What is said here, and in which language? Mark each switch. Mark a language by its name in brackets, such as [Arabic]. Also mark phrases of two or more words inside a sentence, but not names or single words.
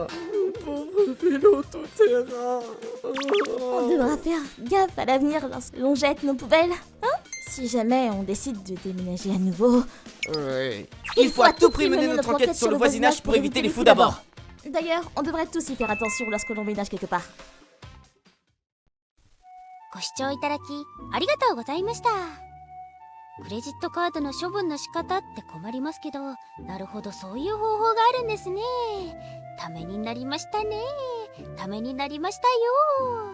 [French] Mon pauvre vélo tout-terrain. On devra faire gaffe à l'avenir lorsque l'on jette nos poubelles, hein? Si jamais on décide de déménager à nouveau... Oui. Il faut à tout prix mener notre enquête sur le voisinage pour éviter les fous d'abord. D'ailleurs, on devrait tous y faire attention lorsque l'on ménage quelque part. [Japanese] ご視聴いただきありがとうございました。クレジットカードの処分の仕方って困りますけど、なるほどそういう方法があるんですね。ためになりましたね。ためになりましたよ。